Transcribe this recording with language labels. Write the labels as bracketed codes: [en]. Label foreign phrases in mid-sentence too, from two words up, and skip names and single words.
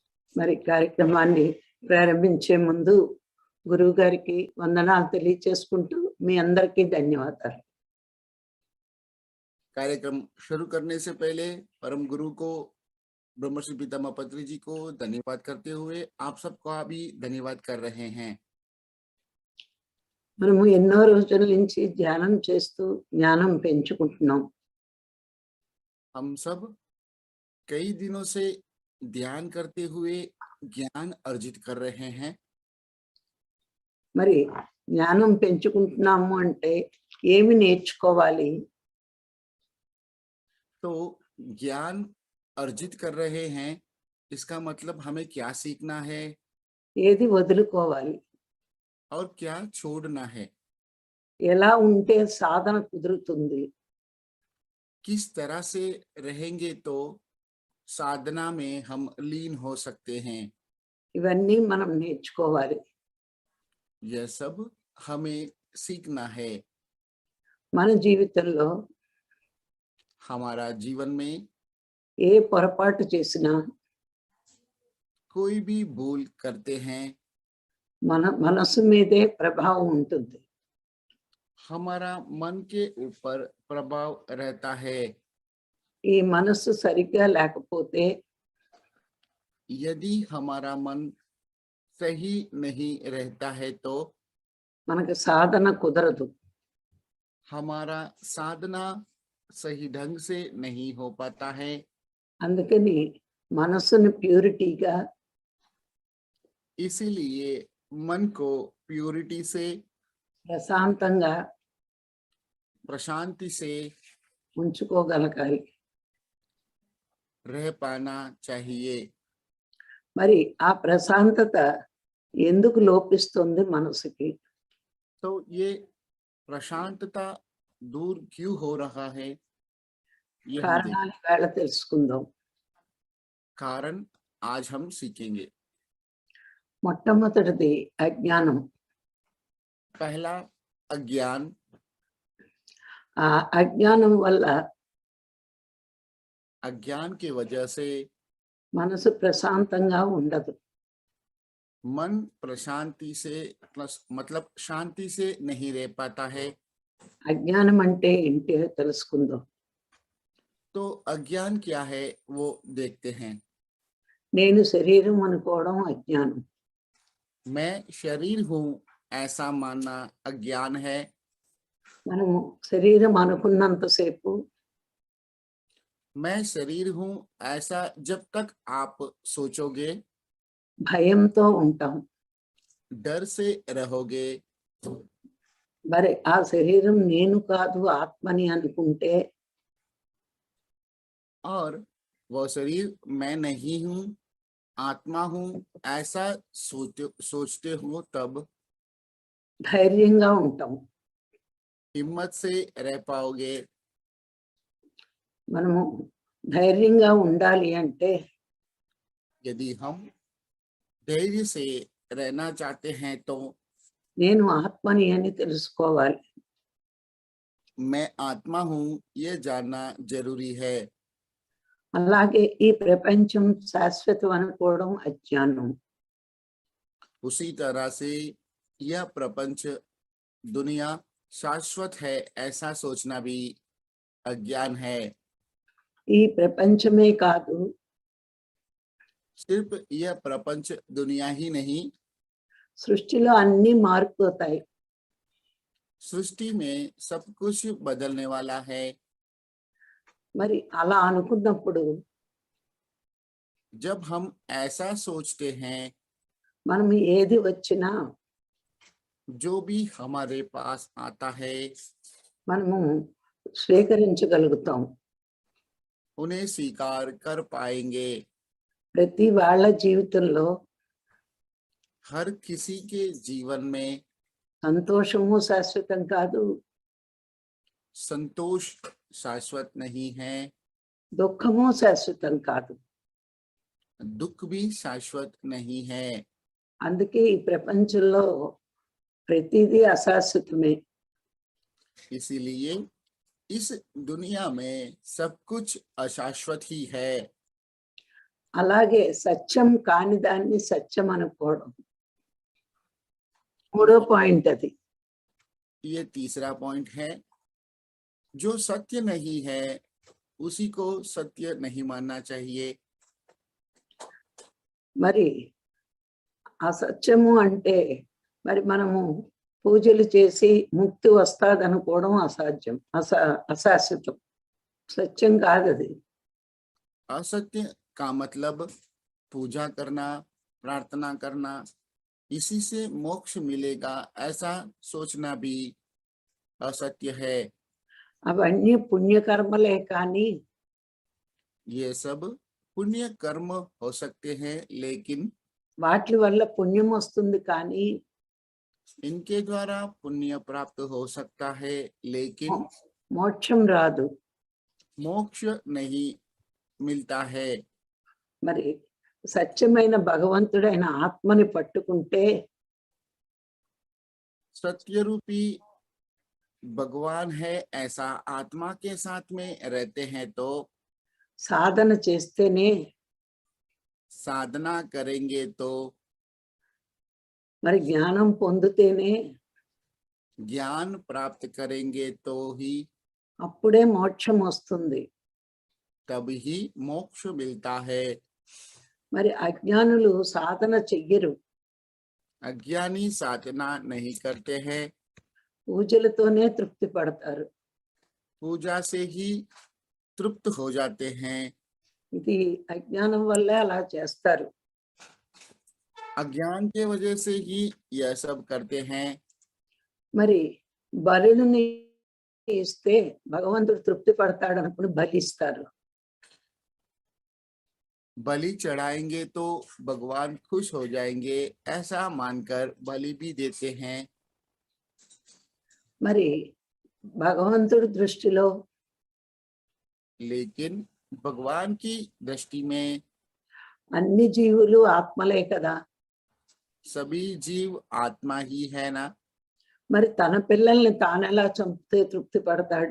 [te] మరి కార్యక్రమాన్ని ప్రారంభించే ముందు గురువు గారికి వందనాలు తెలియచేసుకుంటూ మీ అందరికీ ధన్యవాదాలు. [hi] कार्यक्रम शुरू करने से पहले परम गुरु को ब्रह्मश्री पितामह पत्री जी को धन्यवाद करते हुए आप सबका भी धन्यवाद कर रहे हैं. [te] మనము ఎన్నో రోజుల నుంచి ధ్యానం చేస్తూ జ్ఞానం పెంచుకుంటున్నాం. [hi] हम सब कई दिनों से ध्यान करते हुए ज्ञान अर्जित कर रहे हैं. [te] మరి జ్ఞానం పెంచుకుంటున్నాము అంటే ఏమి నేర్చుకోవాలి? [hi] तो ज्ञान अर्जित कर रहे हैं, इसका मतलब हमें क्या सीखना है, [te] ఏది వదులుకోవాలి, [hi] और क्या छोड़ना है, [te] ఎలా ఉంటే సాధన కుదురుతుంది, [hi] किस तरह से रहेंगे तो साधना में हम लीन हो सकते हैं. [te] ఇవన్నీ మనం నేర్చుకోవాలి. [hi] यह सब हमें सीखना है. [te] మన జీవితంలో [hi] हमारा जीवन में [te] ఏ పొరపాటు చేసినా [hi] कोई भी भूल करते हैं, [te] మన మనసు మీదే ప్రభావం ఉంటుంది. [hi] हमारा मन के ऊपर प्रभाव रहता है. [te] ఈ మనసు సరిగ్గా లేకపోతే [hi] यदि हमारा मन सही नहीं रहता है तो [te] మనకు సాధన కుదరదు. [hi] हमारा साधना सही ढंग से नहीं हो पाता है. [te] అందుకని మనసును ప్యూరిటీగా, [hi] इसीलिए मन को प्यूरिटी से, [te] ప్రశాంతంగా [hi] प्रशांति से [te] ఉంచుకోగలగాలి. [hi] रह पाना चाहिए. [te] మరి ఆ ప్రశాంతత ఎందుకు లోపిస్తుంది మనసుకి? [hi] तो ये प्रशांतता दूर क्यों हो रहा है, ये हम [te] కారణాలు వేళ తెలుసుకుందాం. [hi] कारण आज हम सीखेंगे. [te] మొట్టమొదటిది అజ్ఞానం. [hi] पहला अज्ञान. [te] ఆ అజ్ఞానం వల్ల [hi] अज्ञान की वजह से [te] మనసు ప్రశాంతంగా ఉండదు. [hi] मन प्रशांति से मतलब शांति से नहीं रह पाता है. [te] అజ్ఞానం అంటే ఏంటో తెలుసుకుందాం. [hi] तो अज्ञान क्या है वो देखते हैं. [te] నేను శరీరం అనుకోవడం అజ్ఞానం. [hi] मैं शरीर हूँ ऐसा मानना अज्ञान है. [te] మనము శరీరం అనుకున్నంతసేపు [hi] मैं शरीर हूँ ऐसा जब तक आप सोचोगे, [te] భయంతో ఉంటాం. [hi] डर से रहोगे. [te] మరి ఆ శరీరం నేను కాదు ఆత్మని అనుకుంటే [hi] और वो शरीर मैं नहीं हूँ आत्मा हूँ ऐसा सोचते हो तब [te] ధైర్యంగా ఉంటాం. [hi] हिम्मत से रह पाओगे. [te] మనము ధైర్యంగా ఉండాలి అంటే [hi] यदि हम धैर्य से रहना चाहते हैं तो [te] నేను ఆత్మని అని తెలుసుకోవాలి. [hi] मैं आत्मा हूँ ये जानना जरूरी है. [te] అలాగే ఈ ప్రపంచం శాశ్వతం అనుకోవడం అజ్ఞానం. [hi] उसी तरह से यह प्रपंच दुनिया शाश्वत है ऐसा सोचना भी अज्ञान है. [te] ఈ ప్రపంచమే కాదు, [hi] सिर्फ यह प्रपंच दुनिया ही नहीं, [te] సృష్టిలో అన్ని మారిపోతాయి. [hi] सृष्टि में सब कुछ बदलने वाला है. [te] మరి అలా అనుకున్నప్పుడు [hi] जब हम ऐसा सोचते हैं, [te] మనం ఏది వచ్చినా [hi] जो भी हमारे पास आता है [te] మనము స్వీకరించగలుగుతాం. [hi] उन्हें स्वीकार कर पाएंगे. [te] ప్రతి వాళ్ళ జీవితంలో [hi] हर किसी के जीवन में [te] సంతోషము శాశ్వతం కాదు, [hi] संतोष शाश्वत नहीं है, [te] దుఃఖము శాశ్వతం కాదు. [hi] दुख भी शाश्वत नहीं है. [te] అందుకే ఈ ప్రపంచంలో ప్రతిదీ అశాశ్వతమే. [hi] इसीलिए इस दुनिया में सब कुछ अशाश्वत ही है. [te] అలాగే సత్యం కాని దాన్ని సత్యం అనుకోవడం మూడో పాయింట్ అది. [hi] ये तीसरा पॉइंट है, जो सत्य नहीं है उसी को सत्य नहीं मानना चाहिए। [te] మరి అసత్యము అంటే మరి మనము పూజలు చేసి ముక్తి వస్తాది అనుకోవడం అసాధ్యం, అశాశ్వతం, సత్యం కాదు అది. [hi] असत्य का मतलब पूजा करना, प्रार्थना करना, इसी से मोक्ष मिलेगा ऐसा सोचना भी असत्य है। [te] అవన్నీ పుణ్యకర్మలే కానీ [hi] ये सब पुण्य कर्म हो सकते हैं, लेकिन [te] వాటి వల్ల పుణ్యం వస్తుంది కానీ [hi] इनके द्वारा पुण्य प्राप्त हो सकता है, लेकिन [te] మోక్షం రాదు. [hi] मोक्ष नहीं मिलता है। [te] మరి సత్యమైన భగవంతుడైన ఆత్మని పట్టుకుంటే [hi] सत्य रूपी भगवान है ऐसा आत्मा के साथ में रहते हैं तो [te] సాధన చేస్తేనే [hi] साधना करेंगे तो [te] మరి జ్ఞానం పొందితేనే [hi] ज्ञान प्राप्त करेंगे तो ही [te] అప్పుడే మోక్షం వస్తుంది. [hi] तब ही मोक्ष मिलता है। [te] మరి అజ్ఞానులు సాధన చెయ్యరు, [hi] अज्ञानी साधना नहीं करते हैं, [te] పూజలతోనే తృప్తి పడతారు. [hi] पूजा से ही तृप्त हो जाते हैं। [te] ఇది అజ్ఞానం వల్లే అలా చేస్తారు. [hi] अज्ञान के वजह से ही यह सब करते हैं। [te] మరి బలుని ఇస్తే భగవంతుడు తృప్తి పడతాడు అనుకుని బలిస్తారు. [hi] बलि चढ़ाएंगे तो भगवान खुश हो जाएंगे ऐसा मानकर बलि भी देते हैं। [te] మరి భగవంతుడి దృష్టిలో [hi] लेकिन भगवान की दृष्टि में [te] అన్ని జీవులు ఆత్మలే కదా. [hi] सभी जीव आत्मा ही है ना, [te] మరి తన పిల్లల్ని తానెలా చంపితే తృప్తి పడతాడు?